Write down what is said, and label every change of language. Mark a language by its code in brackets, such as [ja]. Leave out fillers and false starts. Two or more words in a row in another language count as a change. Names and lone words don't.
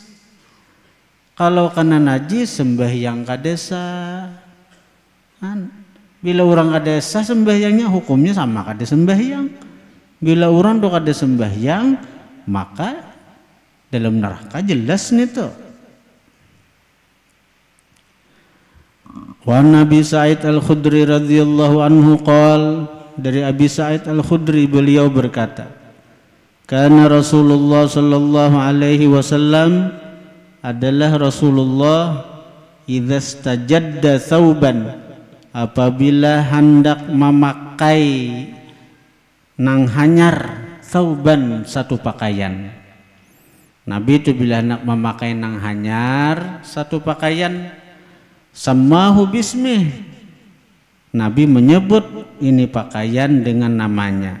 [bjn] Kalau kena najis sembahyang kada sah. Bila orang kada sah sembahyangnya hukumnya sama kada sembahyang. Bila orang tuh kada sembahyang maka dalam neraka jelas nih tuh. [ar] و نبي سعيد الخدري رضي الله عنه قال, [bjn] dari Abi Sa'id Al-Khudri beliau berkata, [ar] كان رسول الله صلى الله عليه وسلم, [bjn] adalah Rasulullah [ar] إذا استجد ثوبا, [bjn] apabila hendak memakai nang hanyar thawban, satu pakaian. Nabi itu bila hendak memakai nang hanyar satu pakaian, [ar] سماه باسمه, [bjn] Nabi menyebut ini pakaian dengan namanya.